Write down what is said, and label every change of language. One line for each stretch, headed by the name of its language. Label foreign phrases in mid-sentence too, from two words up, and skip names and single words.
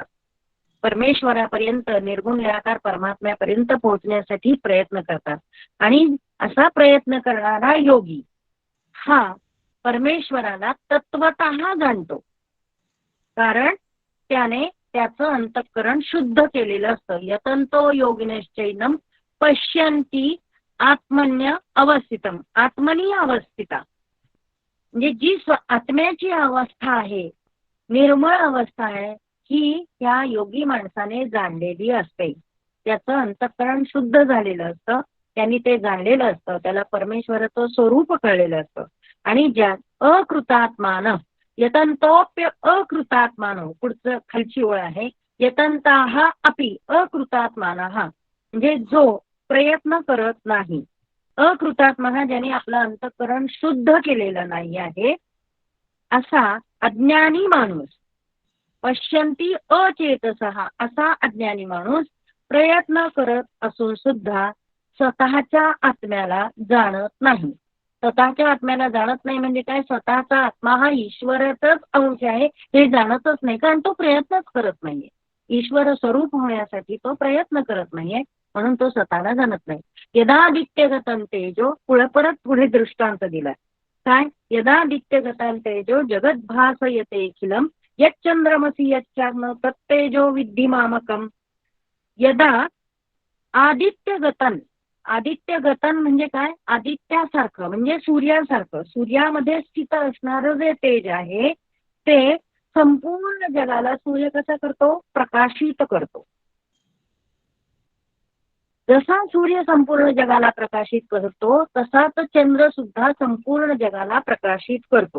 Marathi: परमेश्वरापर्यंत, निर्गुण निराकार परमात्म्यापर्यंत पोहोचण्यासाठी प्रयत्न करतात. आणि असा प्रयत्न करणारा योगी हा परमेश्वराला तत्वतः जाणतो, कारण त्याने त्याचं अंतःकरण शुद्ध केलेलं असतं.
Sanskrit: यतंतो योगिनश्चैनम पश्यन्ति आत्मन्य अवस्थितम, आत्मनी अवस्थिता,
Marathi: म्हणजे जी आत्म्याची अवस्था आहे, निर्मळ अवस्था आहे, ही त्या योगी माणसाने जाणलेली असते. त्याचं अंतःकरण शुद्ध झालेलं असतं, त्यांनी ते जाणलेलं असतं, त्याला परमेश्वराचं स्वरूप कळलेलं असतं. आणि ज्या अकृतात्मान,
Sanskrit: यतंतोप्य अकृतात्मान,
Marathi: पुढचं खालची ओळ आहे,
Sanskrit: यतंताः अपि अकृतात्मानः,
Marathi: म्हणजे जो प्रयत्न करत नाही, अकृतात्मा ज्याने आपलं अंतःकरण शुद्ध केलेलं नाही आहे, असा अज्ञानी माणूस,
Sanskrit: पश्यन्ति अचेतसः,
Marathi: असा अज्ञानी माणूस प्रयत्न करत असून सुद्धा स्वतःच्या आत्म्याला जाणत नाही. स्वतःच्या आत्म्याला जाणत नाही म्हणजे काय, स्वतःचा आत्मा हा ईश्वराचाच अंश आहे हे जाणतच नाही, कारण तो प्रयत्नच करत नाहीये. ईश्वर स्वरूप होण्यासाठी तो प्रयत्न करत नाहीये, म्हणून तो स्वतःला जाणत नाही.
Sanskrit: यदादित्यगतं तेजो,
Marathi: पुढे दृष्टांत दिला काय,
Sanskrit: यदादित्यगतं तेजो जगद्भासयतेऽखिलम् यच्चंद्रमसि यच्चाग्नौ तत्तेजो विद्धि मामकम्. यदा आदित्यगतन, आदित्यगतन
Marathi: म्हणजे काय, आदित्यासारखं म्हणजे सूर्यासारखं, सूर्यामध्ये स्थित असणारं जे तेज आहे ते संपूर्ण जगाला सूर्य कसा करतो, प्रकाशित करतो. जसा सूर्य संपूर्ण जगाला प्रकाशित करतो तसाच चंद्र सुद्धा संपूर्ण जगाला प्रकाशित करतो.